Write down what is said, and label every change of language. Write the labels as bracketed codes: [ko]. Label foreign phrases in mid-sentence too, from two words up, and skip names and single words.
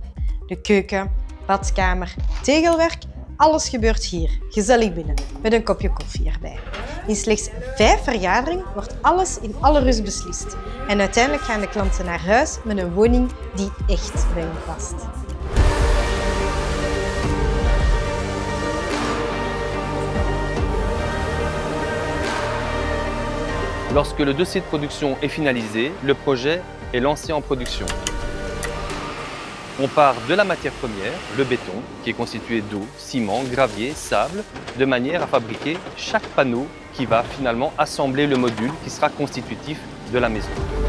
[nl] De keuken, badkamer, tegelwerk, alles gebeurt hier, gezellig binnen, met een kopje koffie erbij. In slechts 5 vergaderingen wordt alles in alle rust beslist. En uiteindelijk gaan de klanten naar huis met een woning die echt bij hen past. [fr] Lorsque le dossier de production est finalisé, le projet est lancé en production. On part de la matière première, le béton, qui est constitué d'eau, ciment, gravier, sable, de manière à fabriquer chaque panneau qui va finalement assembler le module qui sera constitutif de la maison.